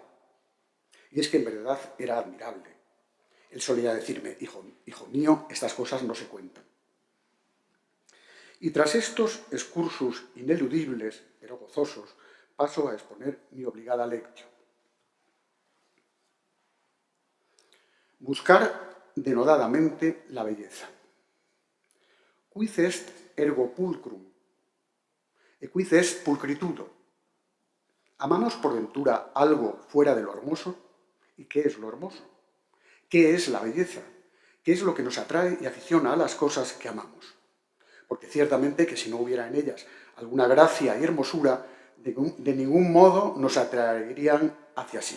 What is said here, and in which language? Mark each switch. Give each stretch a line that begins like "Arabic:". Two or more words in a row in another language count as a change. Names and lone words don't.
Spanish: Y es que en verdad era admirable. Él solía decirme, hijo mío, estas cosas no se cuentan. Y tras estos excursus ineludibles, pero gozosos, paso a exponer mi obligada lectio. Buscar denodadamente la belleza.
Latin: Quid est ergo pulcrum, e quid est pulcritudo.
Spanish: ¿Amamos por ventura algo fuera de lo hermoso? ¿Y qué es lo hermoso? ¿Qué es la belleza? ¿Qué es lo que nos atrae y aficiona a las cosas que amamos? Porque ciertamente que si no hubiera en ellas alguna gracia y hermosura, de ningún modo nos atraerían hacia sí.